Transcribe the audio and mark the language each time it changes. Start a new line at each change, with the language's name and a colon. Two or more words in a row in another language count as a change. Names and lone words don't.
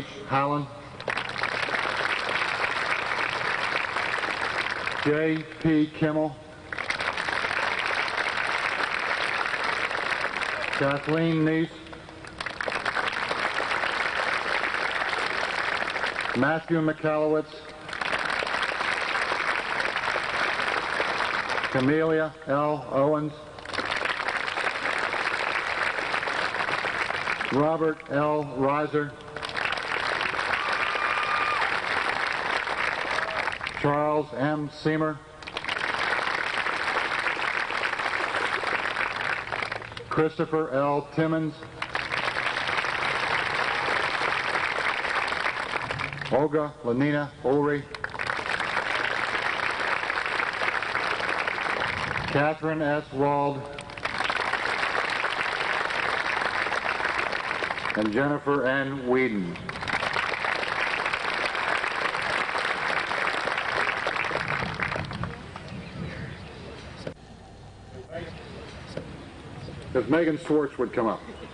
English: Howland, J. P. Kimmel, Kathleen Neese, Matthew McAlowitz, Camelia L. Owens, Robert L. Reiser, Charles M. Seamer, Christopher L. Timmons, Olga Lenina Ulrich, Catherine S. Wald, and Jennifer N. Whedon. If Megan Schwartz would come up.